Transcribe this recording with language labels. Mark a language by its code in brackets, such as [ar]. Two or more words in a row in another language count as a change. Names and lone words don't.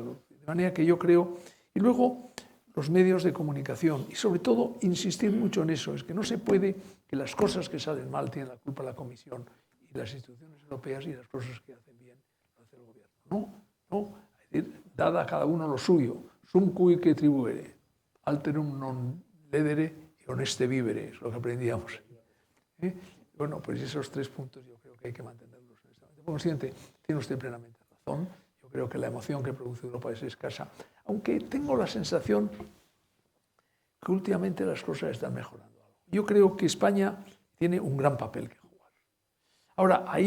[es] De manera que yo creo, y luego los medios de comunicación, y sobre todo insistir mucho en eso, es que no se puede que las cosas que salen mal tienen la culpa la Comisión y las instituciones europeas y las cosas que hacen bien lo hace el gobierno. No, es decir, dada a cada uno lo suyo, [la] sum cuique tribuere, alterum non ledere y honeste vivere, [es] es lo que aprendíamos. Bueno, pues esos 3 puntos yo creo que hay que mantenerlos. Por consiguiente, tiene usted plenamente razón. Yo creo que la emoción que produce Europa es escasa, aunque tengo la sensación que últimamente las cosas están mejorando. Yo creo que España tiene un gran papel que jugar.